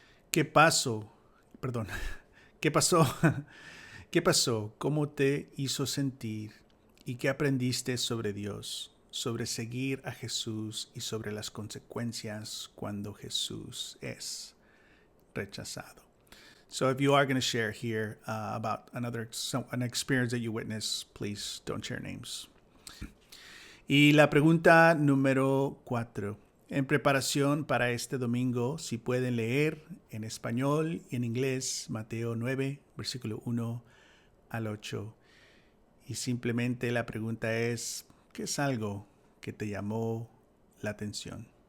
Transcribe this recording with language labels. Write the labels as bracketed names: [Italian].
[Spanish] ¿Qué pasó? Perdón. ¿Qué pasó? ¿Qué pasó? ¿Cómo te hizo sentir? ¿Y qué aprendiste sobre Dios, sobre seguir a Jesús y sobre las consecuencias cuando Jesús es rechazado? [English] So if you are going to share here about an experience that you witnessed, please don't share names. [Spanish] Y la pregunta número 4. En preparación para este domingo, si pueden leer en español y en inglés Mateo 9, versículo 1 al 8. Y simplemente la pregunta es, ¿qué es algo que te llamó la atención?